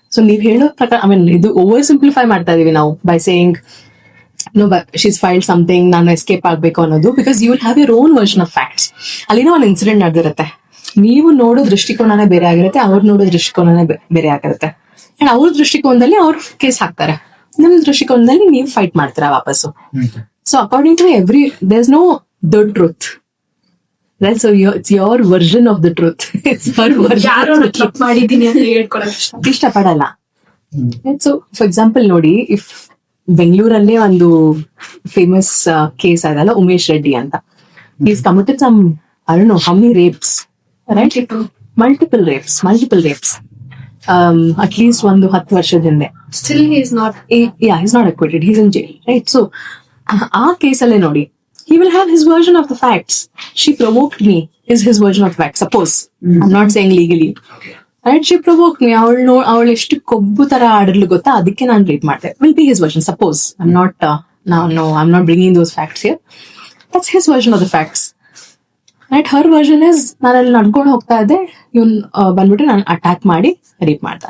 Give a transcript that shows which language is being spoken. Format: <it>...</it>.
<kn>So ನೀವ್ ಹೇಳೋ ಪ್ರಕಾರ ಇದು ಓವರ್ ಸಿಂಪ್ಲಿಫೈ ಮಾಡ್ತಾ ಇದೀವಿ ನಾವು by saying</kn> <en>no, but she's filed something,</en> <kn>ನಾನು ಎಸ್ಕೇಪ್ ಆಗ್ಬೇಕು ಅನ್ನೋದು.</kn> <en>Because you will have your own version of facts.</en> <kn>ಅಲ್ಲಿನೋ ಒಂದು ಇನ್ಸಿಡೆಂಟ್ ನಡೆದಿರುತ್ತೆ, ನೀವು ನೋಡೋ ದೃಷ್ಟಿಕೋನನೇ ಬೇರೆ ಆಗಿರುತ್ತೆ, ಅವ್ರು ನೋಡೋ ದೃಷ್ಟಿಕೋನನೇ ಬೇರೆ ಆಗಿರುತ್ತೆ. ಅಂಡ್ ಅವ್ರ ದೃಷ್ಟಿಕೋನದಲ್ಲಿ ಅವ್ರು ಕೇಸ್ ಹಾಕ್ತಾರೆ, ನಿಮ್ ದೃಷ್ಟಿಕೋನದಲ್ಲಿ ನೀವು ಫೈಟ್ ಮಾಡ್ತೀರಾ ವಾಪಸ್ಸು.</kn> <en>So according to there is no the truth. Right, so it's your version of the truth. It's her version.</en> <kn>ಯಾರೋ ತಪ್ಪು ಮಾಡಿದೀನಿ ಅಂತ ಹೇಳ್ಕೊಳಕ್ ಇಷ್ಟಪಡಲ್ಲ. ಸೊ ಫಾರ್ ಎಕ್ಸಾಂಪಲ್ ನೋಡಿ, ಇಫ್ ಬೆಂಗಳೂರಲ್ಲೇ ಒಂದು ಫೇಮಸ್ ಕೇಸ್ ಆದಲ್ಲ, ಉಮೇಶ್ ರೆಡ್ಡಿ ಅಂತ.</kn> <en>Is committed some I don't know how many rapes, right? Multiple rapes at least</en> <kn>ಒಂದು 10 ವರ್ಷದ ಹಿಂದೆ.</kn> <en>Still he is not he's not acquitted, he's in jail, right? So</en> <kn>ಆ ಕೇಸಲ್ಲೇ ನೋಡಿ,</kn> <en>he will have his version of the facts. She provoked me is his version of facts. Suppose I'm not saying legally, right? She provoked me.</en> <kn>ಅವಳು ಎಷ್ಟು ಕೊಬ್ಬು ತರ ಆಡಿರ್ಲು ಗೊತ್ತಾ, ಅದಕ್ಕೆ ನಾನು rate ಮಾಡ್ದೆ.</kn> <en>Will be his version. Suppose I'm not I'm not bringing those facts here. That's his version of the facts, right? Her version is</en> <kn>ನಾನು ಅಲ್ಲಿ ನಡ್ಕೊಂಡು ಹೋಗ್ತಾ ಇದ್ದೆ, ಇವನ್ ಬಂದ್ಬಿಟ್ಟು ನಾನು ಅಟ್ಯಾಕ್ ಮಾಡಿ ರೇಪ್ ಮಾಡ್ತಾ.</kn>